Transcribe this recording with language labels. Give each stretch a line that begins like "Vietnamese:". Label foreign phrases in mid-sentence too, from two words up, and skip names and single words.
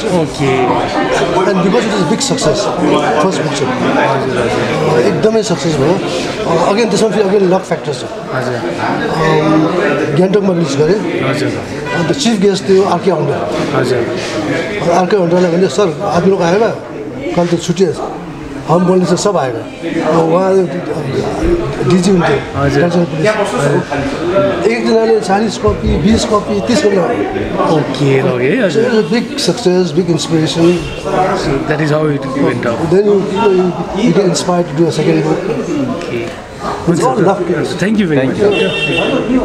English: okay and because it is big success first book
Nepali: चाहिँ एकदमै सक्सेस भयो अगेन त्यसमा फेरि अगेन
English: luck factor
Nepali: छ हजुर गान्तोकमा रिलिज गरेँ हजुर अन्त
English: chief guest
Nepali: थियो आरके हन्डर हजुर आरके हन्डरलाई भने
Hindi: सर आप लोग आएगा कल तो छुट्टी है हम
Nepali: बोल्ने चाहिँ
Hindi: सब आएगा
Nepali: उहाँ डिजी हुन्थ्यो एकजनाले 40 कपी 20 कपी 30 कपी ओके लगे हजुर
English: big success big inspiration that is how it went out then you get inspired to do a second book okay thank you very much